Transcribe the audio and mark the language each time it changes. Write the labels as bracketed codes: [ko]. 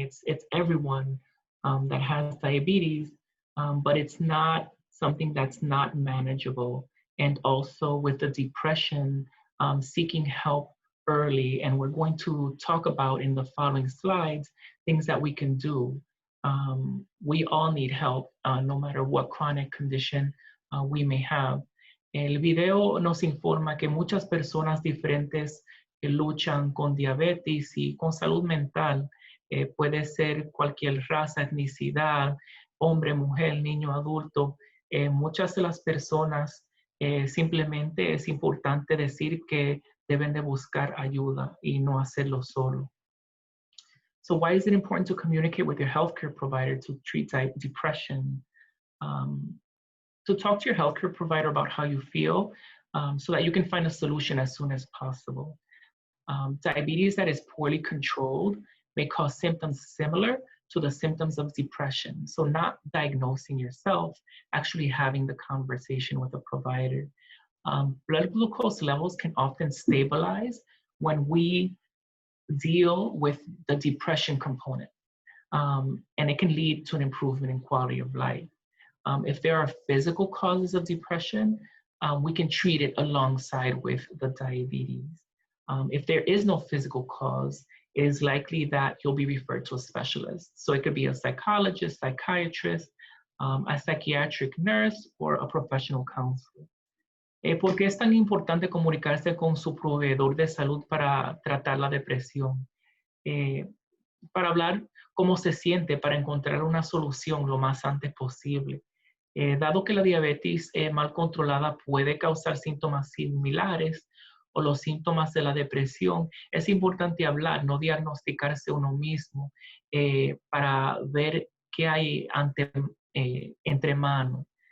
[en] It's everyone that has diabetes, but it's not something that's not manageable. And also with the depression, seeking help early. And we're going to talk about in the following slides things that we can do. We all need help, no matter what chronic condition we may have. [es] El video nos informa que muchas personas diferentes luchan con diabetes y con salud mental. Puede ser cualquier raza, etnicidad, hombre, mujer, niño, adulto. Muchas de las personas simplemente es importante decir que deben de buscar ayuda y no hacerlo solo. [en] So why is it important to communicate with your healthcare provider to treat depression? To talk to your healthcare provider about how you feel so that you can find a solution as soon as possible. Diabetes that is poorly controlled may cause symptoms similar to the symptoms of depression. So not diagnosing yourself, actually having the conversation with a provider. Blood glucose levels can often stabilize when we deal with the depression component. And it can lead to an improvement in quality of life. If there are physical causes of depression, we can treat it alongside with the diabetes. If there is no physical cause, it is likely that you'll be referred to a specialist. So it could be a psychologist, psychiatrist, a psychiatric nurse, or a professional counselor. [es] ¿Por qué es tan importante comunicarse con su proveedor de salud para tratar la depresión? Para hablar cómo se siente, para encontrar una solución lo más antes posible. Dado que la diabetes mal controlada puede causar síntomas similares o los síntomas de la depresión, es importante hablar, no diagnosticarse uno mismo para ver qué hay entre manos.